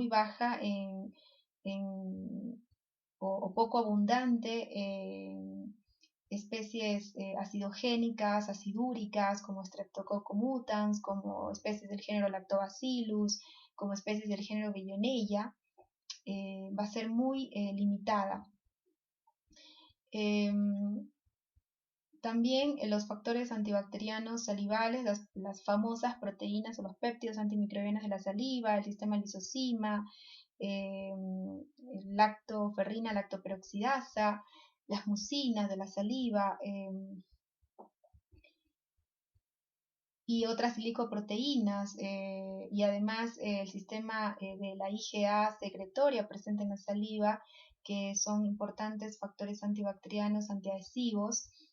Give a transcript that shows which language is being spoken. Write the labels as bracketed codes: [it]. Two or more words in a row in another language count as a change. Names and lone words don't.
[es] en, o poco abundante especies acidogénicas, acidúricas, como Streptococcus mutans, como especies del género Lactobacillus, como especies del género Veillonella, va a ser muy limitada. También los factores antibacterianos salivales, las famosas proteínas o los péptidos antimicrobianos de la saliva, el sistema lisozima, lactoferrina, lactoperoxidasa, las mucinas de la saliva y otras glicoproteínas, y además el sistema de la IgA secretoria presente en la saliva, que son importantes factores antibacterianos antiadhesivos.